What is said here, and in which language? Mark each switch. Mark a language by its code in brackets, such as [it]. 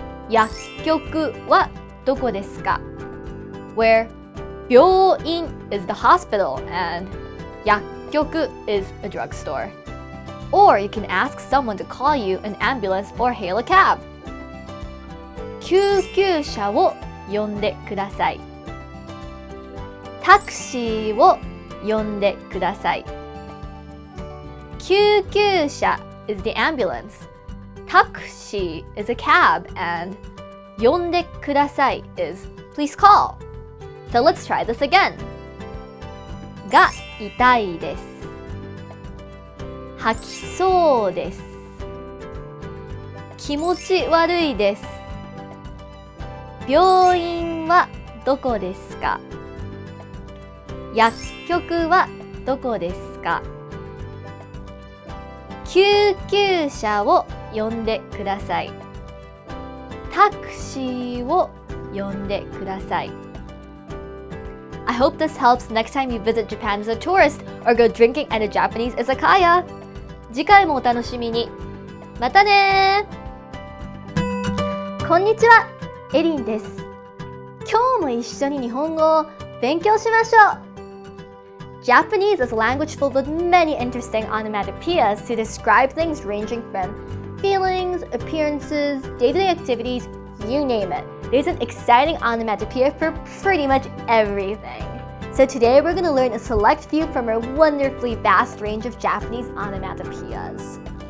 [ja] 薬局はどこですか? [en] Where 病院 is the hospital and 薬局 is a drugstore. Or you can ask someone to call you an ambulance or hail a cab. [ja] 救急車を呼んでください。タクシーを呼んでください。 [en] 救急車 is the ambulance. Taxi is a cab and [ja] 呼んでください [en] is please call. So let's try this again. [ja] が痛いです。吐きそうです。気持ち悪いです。病院はどこですか?薬局はどこですか? 救急車を呼んでください。タクシーを呼んでください。 [en] I hope this helps next time you visit Japan as a tourist or go drinking at a Japanese izakaya. [ja] 次回もお楽しみに。またね。こんにちは、エリンです。今日も一緒に日本語を勉強しましょう。 [en] Japanese is a language filled with many interesting onomatopoeias to describe things ranging from feelings, appearances, day-to-day activities, you name it. There's an exciting onomatopoeia for pretty much everything. So today we're going to learn a select few from our wonderfully vast range of Japanese onomatopoeias.